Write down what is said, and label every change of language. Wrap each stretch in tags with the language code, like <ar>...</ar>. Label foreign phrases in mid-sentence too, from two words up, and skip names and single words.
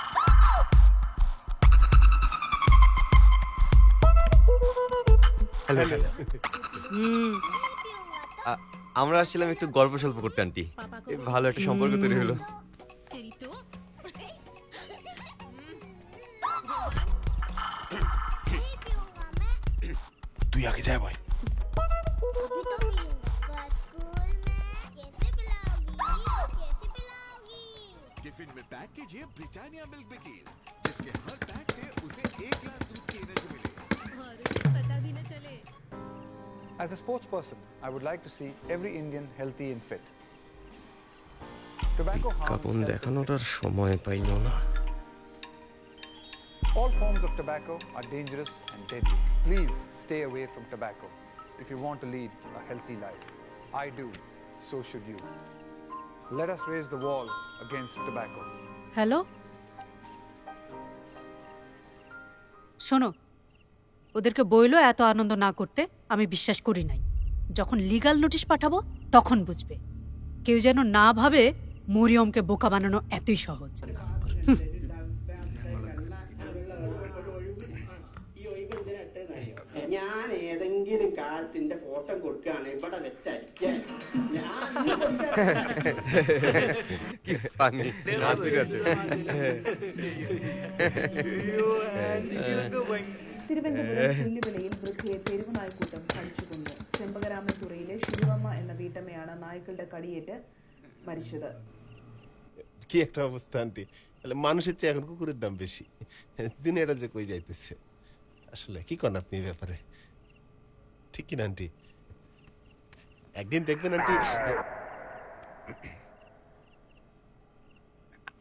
<bn>আমরা আসছিলাম একটু গল্প সল্প করতে আন্টি, ভালো একটা সম্পর্ক তৈরি হলো। তুই আগে যায় ভাই।</bn> <hi>टिफिन में पैक कीजिए ब्रिटानिया मिल्क बिकीज, जिसके हर पैक से उसे 1 ग्लास दूध की एनर्जी मिले। पता भी न चले।</hi> <en>As a sports person, I would like to see every Indian healthy and fit. Tobacco</en> <bn>কাপন</bn> <en>harms</en> <bn>দেখানোর আর সময় পাইল না।</bn> <en>all forms of tobacco are dangerous and deadly. Please stay away from tobacco if you want to lead a healthy life. I do, so should you. Let us raise the wall against tobacco.</en> <bn>হ্যালো, শোনো, ওদেরকে বইলো এত আনন্দ না করতে। আমি বিশ্বাস করি নাই। যখন</bn> <en>legal notice</en> <bn>পাঠাবো তখন বুঝবে। কেউ যেন না ভাবে মরিয়মকে বোকা বানানো এতই സഹജ।</bn> <ml>ഞാൻ ഏതെങ്കിലും കാലത്തിന്റെ ഫോട്ടോ കൊടുക്കുകയാണ് ഇവിടെ വെച്ചടിക്കാൻ</ml> <bn>কি ফানি নাচি আছে।</bn> <ml>തിരുവനന്തപുരം പുല്ലുവിളയിൽ വൃദ്ധയെ തെരുവ് നായ്ക്കൂട്ടം അടിച്ചുകൊന്നു. ചെമ്പകരാമൻതുറയിലെ ശിവമ്മ എന്ന വീട്ടമ്മയാണ് നായ്ക്കളുടെ കടിയേറ്റ് മരിച്ചത്.</ml> <bn>কি একটা অবস্থা আন্টি, মানুষের চেয়ে এখন কুকুরের দাম বেশি। দুনিয়াটা যে কই যাইতেছে, আসলে কি করেন আপনি এই ব্যাপারে? ঠিক কিনা আন্টি? একদিন দেখবেন আন্টি,</bn>